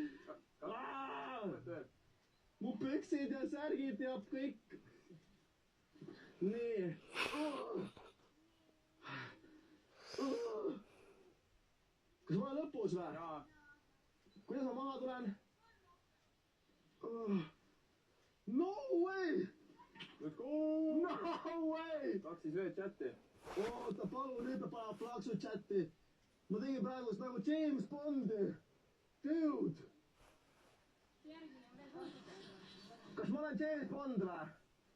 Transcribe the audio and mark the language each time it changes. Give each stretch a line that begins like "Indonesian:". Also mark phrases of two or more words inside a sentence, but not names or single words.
Estonian: Mu püksid ja särgid ja kõik. Nii. Kas ma olen lõpus või? Jaa. Kuidas ma maha tulen?
English: No way! Let's go! No way!
Estonian: Saaks siis veel chatti. Oota, palun, nüüd ta paneb plaksu chatti. Ma tegin praegust nagu James Bondi. Dude! Kas ma olen James Bond või?